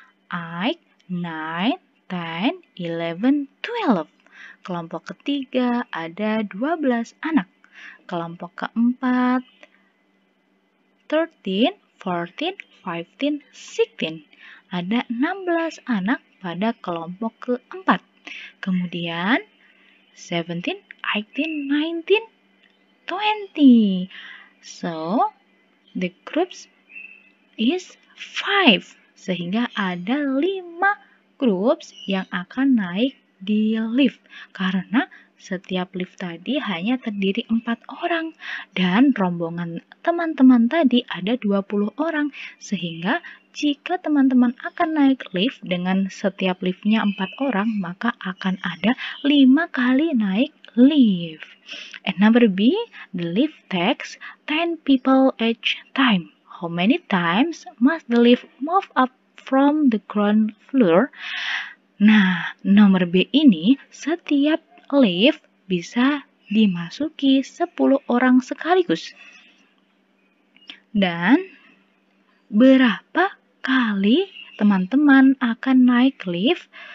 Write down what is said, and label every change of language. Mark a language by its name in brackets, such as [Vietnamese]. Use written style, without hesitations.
[Indonesian] 8, 9, 10, 11, 12. Kelompok ketiga ada 12 anak. Kelompok keempat 13, 14, 15, 16. Ada 16 anak pada kelompok keempat. Kemudian 17, 18, 19, 20. [English] So, the groups is [Indonesian] 5. Sehingga ada 5 groups yang akan naik di lift. Karena setiap lift tadi hanya terdiri 4 orang. Dan rombongan teman-teman tadi ada 20 orang. Sehingga jika teman-teman akan naik lift dengan setiap liftnya 4 orang, maka akan ada 5 kali naik lift. [English] And number B, the lift takes 10 people each time. How many times must the lift move up from the ground floor? [Indonesian] Nah, nomor B ini setiap lift bisa dimasuki 10 orang sekaligus. Dan berapa kali teman-teman akan naik lift?